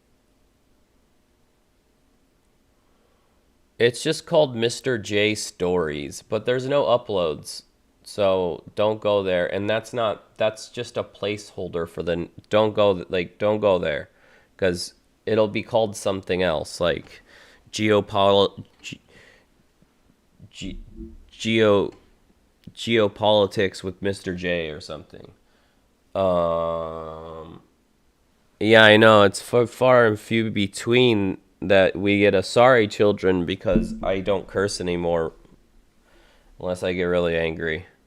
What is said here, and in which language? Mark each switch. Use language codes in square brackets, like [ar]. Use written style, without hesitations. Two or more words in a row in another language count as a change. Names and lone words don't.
[en] It's just called Mr. J Stories, but there's no uploads. So don't go there. And that's just a placeholder for the, don't go there, cuz it'll be called something else, like geopol ge, ge, geo geopolitics with Mr. J or something. Um yeah, I know, it's far and few between that we get a sorry children, because I don't curse anymore unless I get really angry.